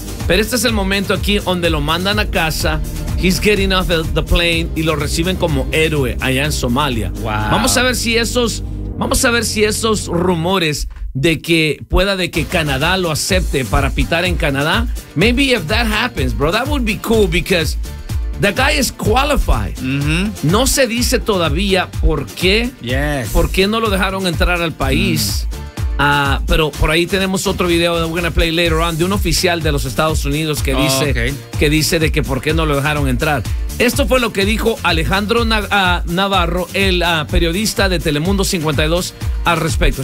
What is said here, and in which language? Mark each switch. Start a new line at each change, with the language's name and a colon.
Spanish: Pero este es el momento aquí donde lo mandan a casa.
English: He's getting off the plane
Spanish: y lo reciben como héroe allá en Somalia. Wow. Vamos a ver si esos rumores de que pueda de que Canadá lo acepte para pitar en Canadá.
English: Maybe if that happens, bro, that would be cool because the guy is qualified. Mm-hmm.
Spanish: No se dice todavía por qué.
English: Yes.
Spanish: Por qué no lo dejaron entrar al país. Pero por ahí tenemos otro video
English: that we're going to play later on
Spanish: de un oficial de los Estados Unidos que dice, que dice de que por qué no lo dejaron entrar. Esto fue lo que dijo Alejandro Navarro, el periodista de Telemundo 52, al respecto.